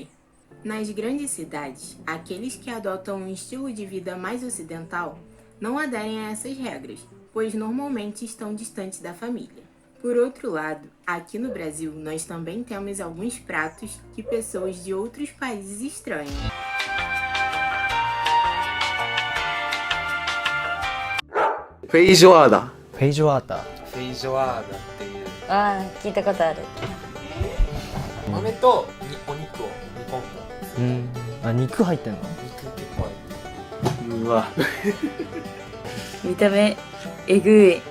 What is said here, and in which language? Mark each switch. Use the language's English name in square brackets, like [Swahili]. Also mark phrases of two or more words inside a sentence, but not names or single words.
[Portuguese] Nas grandes cidades, aqueles que adotam um estilo de vida mais ocidental não aderem a essas regras, pois normalmente estão distantes da família. Por outro lado, aqui no Brasil, nós também temos alguns pratos que pessoas de outros países estranham. Feijoada. [Japanese] フェイジョアータフェイジョアーダっていうああ、聞いたことある。豆とお肉を煮込んだあ、肉入ってんの？肉結構入ってうわ。見た目えぐい。